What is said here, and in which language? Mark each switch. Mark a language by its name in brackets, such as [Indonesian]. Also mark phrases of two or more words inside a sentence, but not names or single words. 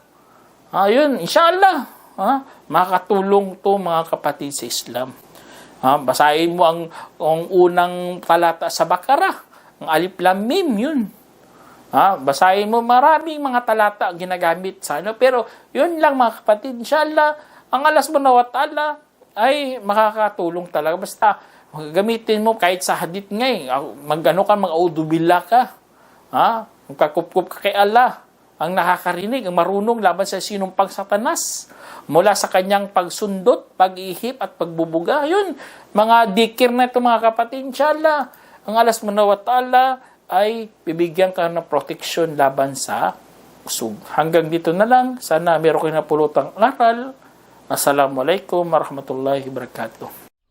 [Filipino] Yun, inshallah, makakatulong to mga kapatid sa Islam. Basahin mo ang unang talata sa Baqarah, ang Alif Lam Mim, yun. Basahin mo, maraming mga talata ginagamit sa pero yun lang mga kapatid, inshallah, ang Allah [Arabic] سبحانه وتعالى [Filipino] ay makakatulong talaga. Basta gamitin mo kahit sa hadith mag- [Arabic] أعوذ بالله [Filipino] ka, magkakupkup ka kay Allah, ang nakakarinig, ang marunong laban sa sinumpang Satanas, mula sa kanyang pagsundot, pag-ihip at pagbubuga. Yun, mga dikir na ito mga kapatid, inshallah, ang Allah [Arabic] سبحانه وتعالى [Filipino] ay bibigyan ka ng protection laban sa usog. Hanggang dito na lang. Sana meron kayo napulutang aral. [Arabic] السلام عليكم ورحمة الله وبركاته.